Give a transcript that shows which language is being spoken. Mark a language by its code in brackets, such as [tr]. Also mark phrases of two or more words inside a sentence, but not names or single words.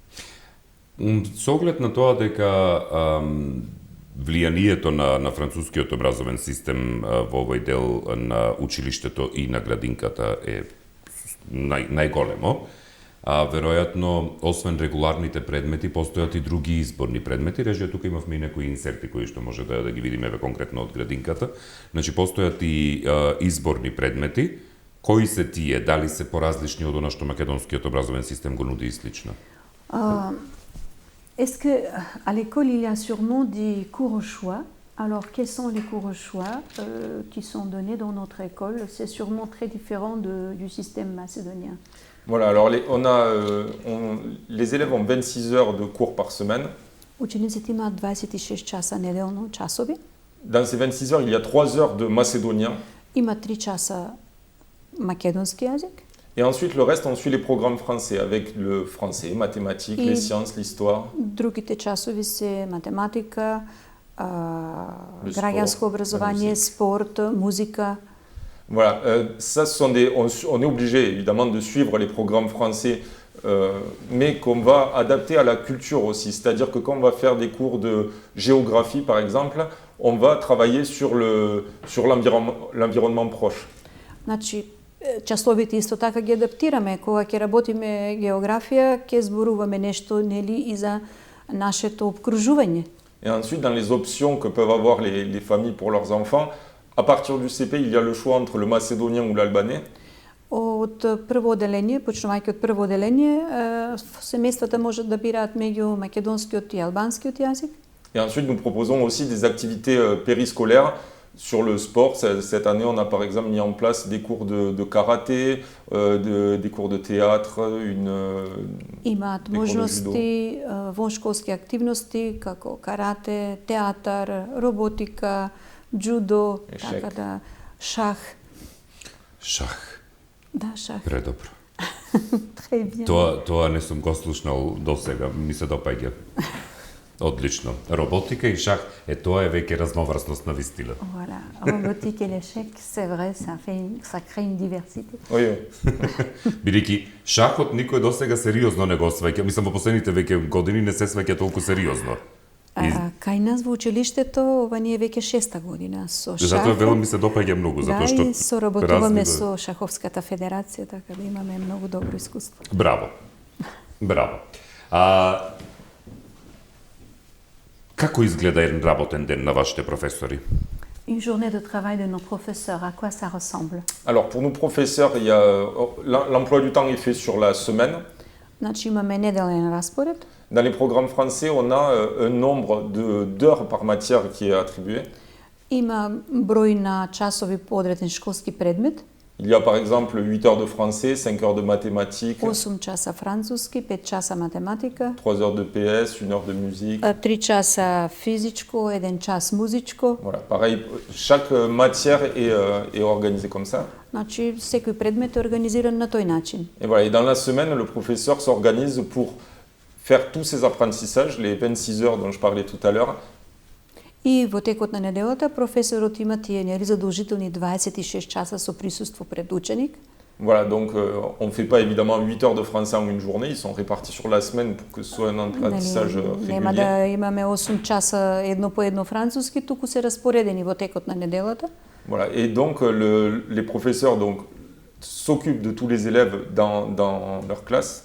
[mk] Со оглед на тоа дека влијанието на францускиот образовен систем во овој дел на училиштето и на градинката е најголемо, веројатно, освен регуларните предмети, постојат и други изборни предмети. Режија, тука имавме и некои инсерти кои што може да ги видиме конкретно од градинката. Значи, постојат и изборни предмети. Кои се тие? Дали се поразлични од она што македонскиот образовен систем го нуди и слично? [fr] Est-ce qu'à l'école, il y a sûrement des cours au choix? Alors, quels sont les cours au choix qui sont donnés dans notre école? C'est sûrement très différent du système macédonien. Voilà, alors les élèves ont 26 heures de cours par semaine. [mk] Учениците имаат 26 часа неделно часови. [fr] Dans ces 26 heures, il y a 3 heures de macédonien. [mk] Има 3 часа македонски јазик. [fr] Et ensuite, le reste, on suit les programmes français avec le français, mathématiques, les sciences, l'histoire. [mk] Другите часови се математика, граѓанско образование, спорт, музика. [fr] Voilà, ça, on est obligé évidemment de suivre les programmes français, mais qu'on va adapter à la culture aussi. C'est-à-dire que quand on va faire des cours de géographie, par exemple, on va travailler sur l'environnement proche. [mk] Значи, часовите исто така ги адаптираме. Кога ќе работиме географија, ќе зборуваме нешто, нели, и за нашето обкружување. [fr] Et ensuite, dans les options que peuvent avoir les familles pour leurs enfants, à partir du CP, il y a le choix entre le macédonien ou l'albanais. [mk] Од прво оделение, почнувајќи од прво оделение, семејствата можат да бираат меѓу македонскиот и албанскиот јазик. [fr] Et ensuite, nous proposons aussi des activités périscolaires sur le sport. Cette année, on a par exemple mis en place des cours de karaté, des cours de théâtre, [mk] Имаат можности, воншколски активности, како карате, театар, роботика, джудо, така да, шах. Шах. Да, шах. Предобро. [fr] Très bien. [mk] Тоа не сум го слушнал досега, ми се допаѓа. Одлично. Роботика и шах, тоа е веќе разноврсност на вистина. [fr] Voilà. Robotique et l'échec, c'est vrai, ça crée une diversité. Oui. [mk] Бидејќи шахот никој досега сериозно не го сваќа. Мислам, во последните веќе години не се сваќа толку сериозно. Кај нас во училиштето, ова ни е веќе 6-та година со шах. Затоа вело ми се допаѓа многу, затоа што и соработуваме со Шаховската федерација, така да имаме многу добро искуство. Браво. Браво. Како изгледа еден работен ден на вашите професори? [fr] Une journée de travail de nos professeurs, à quoi ça ressemble? Alors pour nous professeurs, l'emploi du temps est fait sur la semaine. [mk] Значи имаме неделен распоред. [fr] Dans les programmes français, on a un nombre d'heures par matière qui est attribué. [mk] Има број на часови по одреден школски предмет. [fr] Il y a par exemple 8 heures de français, 5 heures de mathématiques, [mk] 8 часа француски, 5 часа математика, [fr] 3 heures de PS, 1 heure de musique. [mk] 3 часа физичко, 1 час музичко. [fr] Voilà, pareil, chaque matière est organisée comme ça. [mk] Значи секој предмет е организиран на тој начин. [fr] Et voilà, et dans la semaine, le professeur s'organise pour faire tous ces apprentissages, les 26 heures dont je parlais tout à l'heure. [mk] И во текот на неделата професорот има тие задолжителни 26 часа со присуство пред ученик. [fr] Voilà, donc on ne fait pas évidemment 8 heures de français en une journée, ils sont répartis sur la semaine pour que ce soit un apprentissage [mk] Нема [fr] régulier. [mk] да имаме 8 часа едно по едно француски, туку се распоредени во текот на неделата. [fr] Voilà, et donc les professeurs donc, s'occupent de tous les élèves dans leur classe.